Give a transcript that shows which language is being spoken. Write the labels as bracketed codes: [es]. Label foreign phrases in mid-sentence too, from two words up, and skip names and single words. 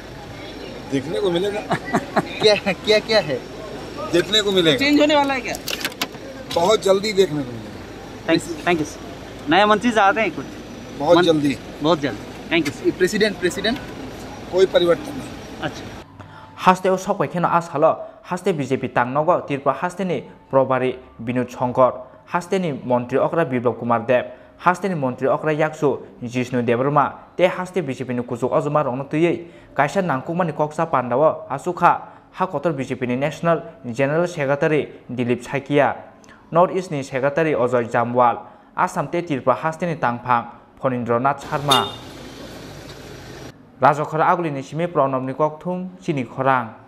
[hi] देखने को मिलेगा। क्या क्या क्या है देखने को मिलेगा? चेंज होने वाला है क्या? बहुत जल्दी देखने को मिलेगा। [en] thank you. [hi] नया मंत्री चाहते हैं कुछ? बहुत जल्दी। [en] thank you. president [hi] कोई परिवर्तन नहीं। अच्छा [trp] हास्तेव सपायखेनो आ सालो हास्ते बीजेपी तांगनगो त्रिपुरा हास्तेनि प्रभारी विनोद शंकर हास्तेनि मंत्री अक्रा बिप्लब कुमार देव हास्तेनि मंत्री अक्रा याक्सु जिष्णु देवरमा ते हास्ते बीजेपी नि कुजुक अजुमा रंगनो तुयै कायसा नांकुमानि कोकसा पांडाव आसुखा हाकतर बीजेपी नि [en] national general secretary [trp] दिलीप साइकिया नॉर्थ ईस्ट नि सेक्रेटारि अजय जामवाल आसाम ते त्रिपुरा हास्तेनि तांगफां फणीन्द्रनाथ शर्मा राजखर आगुलिनि सिमी प्रणबनि कोकथुम चिनी खरां